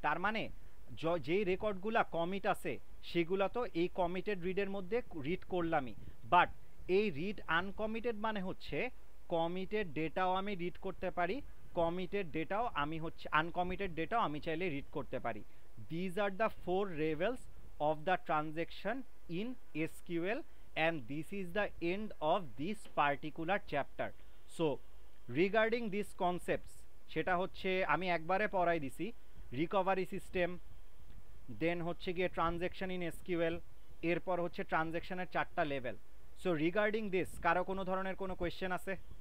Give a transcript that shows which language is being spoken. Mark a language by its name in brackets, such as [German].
[Bangla] তার মানে যেই রেকর্ডগুলো কমিট আছে সেগুলো তো এই কমিটেড রিডের মধ্যে রিড করলামই, বাট এই রিড আনকমিটেড মানে হচ্ছে কমিটেড ডেটাও আমি রিড করতে পারি, কমিটেড ডেটাও আমি হচ্ছে আনকমিটেড ডেটাও আমি চাইলে রিড করতে পারি। [English] These are the 4 levels of the transaction in SQL and this is the end of this particular chapter. So regarding these concepts [Bangla] সেটা হচ্ছে আমি একবারে পড়াই দিছি, রিকভারি সিস্টেম, দেন হচ্ছে গিয়ে ট্রানজ্যাকশন ইন SQL, এরপর হচ্ছে ট্রানজ্যাকশনের 4টা লেভেল। [English] so regarding this [Bangla] কারো কোনো ধরনের কোনো কোয়েশ্চেন আছে?